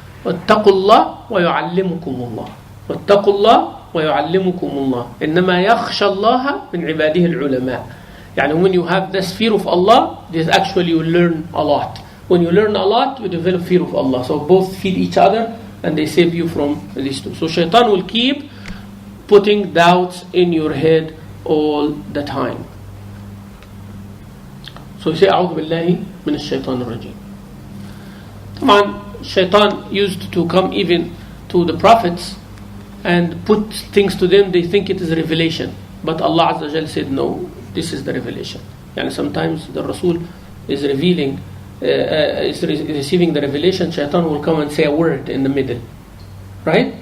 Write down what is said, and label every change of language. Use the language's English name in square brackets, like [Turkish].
[Arabic] واتقوا الله ويعلمكم الله. واتقوا الله ويعلمكم الله. إنما يخشى الله من عباده العلماء. [English] يعني when you have this fear of Allah, this actually you learn a lot. When you learn a lot, you develop fear of Allah. So both feed each other and they save you from these two. So shaitan will keep putting doubts in your head all the time. So you say [Arabic] أعوذ بالله من الشيطان الرجيم. [English] طبعا shaitan used to come even to the prophets and put things to them, they think it is revelation. But Allah Azza wa Jal said no, this is the revelation. Yani sometimes the Rasul is revealing, is receiving the revelation, shaitan will come and say a word in the middle. Right?